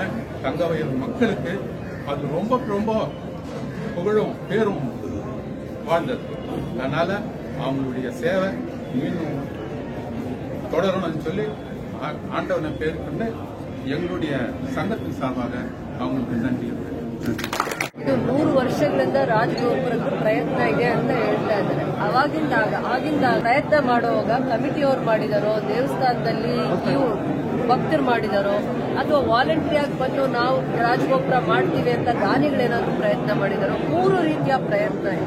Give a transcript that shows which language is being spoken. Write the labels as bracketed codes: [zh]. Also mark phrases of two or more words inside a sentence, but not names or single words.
[ta] தங்க வயல் மக்களுக்கு அது ரொம்ப ரொம்ப புகழும் பேரும் வாழ்ந்தது. அதனால அவங்களுடைய சேவை இன்னும் தொடரணும்னு சொல்லி ಆಂಡವನ பேருக்கொண்டு எங்களுடைய சங்கத்தின் சார்பாக அவங்களுக்கு நன்றி. [kn] ಇದು 100 ವರ್ಷಗಳಿಂದ ರಾಜಗೋಪುರದ ಪ್ರಯತ್ನ ಇದೆ ಅಂತ ಹೇಳ್ತಾ ಇದ್ದಾರೆ. ಆಗಿಂದ ಪ್ರಯತ್ನ ಮಾಡುವಾಗ ಕಮಿಟಿಯವರು ಮಾಡಿದಾರೋ, ದೇವಸ್ಥಾನದಲ್ಲಿ ಭಕ್ತರು ಮಾಡಿದಾರೋ, ಅಥವಾ ವಾಲಂಟಿಯರ್ ಬಂದು ನಾವು ರಾಜಗೋಪುರ ಮಾಡ್ತೀವಿ ಅಂತ ದಾನಿಗಳೇನಾದ್ರೂ ಪ್ರಯತ್ನ ಮಾಡಿದಾರೋ, 3 ರೀತಿಯ ಪ್ರಯತ್ನ ಇದೆ.